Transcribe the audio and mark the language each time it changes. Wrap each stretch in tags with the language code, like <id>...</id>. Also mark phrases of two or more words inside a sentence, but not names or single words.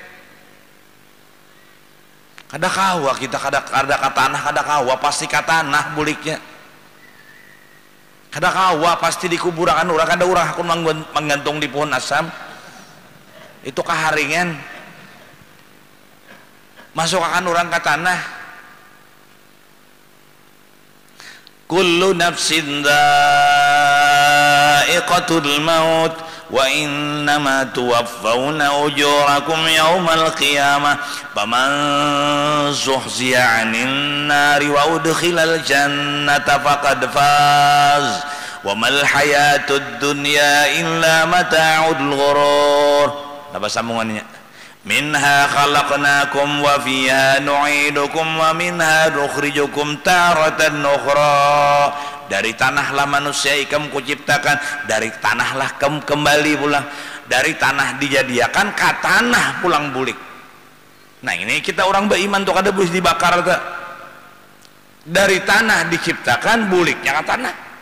<bjn>Kada kawa kita kada ka tanah, kada kawa pasti ka tanah buliknya. Kada kawa pasti dikuburakan urang, kada urang hakun menggantung di pohon asam. Itu kaharingan. Masuk akan urang ka tanah.</bjn> <ar>كل نفس ذائقة الموت وإنما توفون أجوركم يوم القيامة فمن زحزح عن النار وأدخل الجنة فقد فاز وما الحياة الدنيا إلا متاع الغرور.</ar> <bjn>Apa sambungannya?</bjn> <ar>منها خلقناكم وفيها نعيدكم ومنها نخرجكم تارة أخرى.</ar> <bjn>Dari tanahlah manusia ikam kuciptakan, dari tanahlah kamu kembali pulang, dari tanah dijadiakan ke tanah pulang bulik. Nah ini kita orang beriman tuh kada boleh dibakar tuh. Dari tanah diciptakan, buliknya ke tanah.</bjn>